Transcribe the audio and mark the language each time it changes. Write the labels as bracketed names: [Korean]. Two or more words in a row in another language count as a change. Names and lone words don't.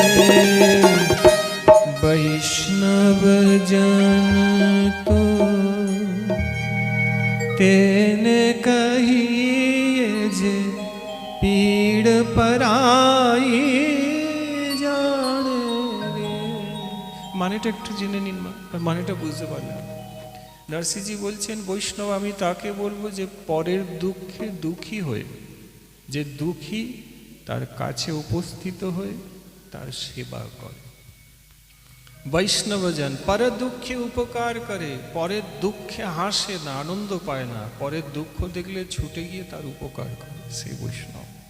[Gujarati] વૈષ્ણવ જન તો તેને કહીએ જે પીડ પરાઈ જાણે રે। [Bangla] মানেটা একটু জেনে নিন মা, মানেটা বুঝতে পারলেন। নরসিংহজি বলছেন বৈষ্ণব আমি তাকে বলবো যে পরের দুঃখে দুঃখী হয়ে, যে দুঃখী তার কাছে উপস্থিত হয়ে তার সেবা করে। বৈষ্ণবজন পর দুঃখে উপকার করে, পরের দুঃখে হাসে না, আনন্দ পায় না, পরের দুঃখ দেখলে ছুটে গিয়ে তার উপকার করে, সে বৈষ্ণব।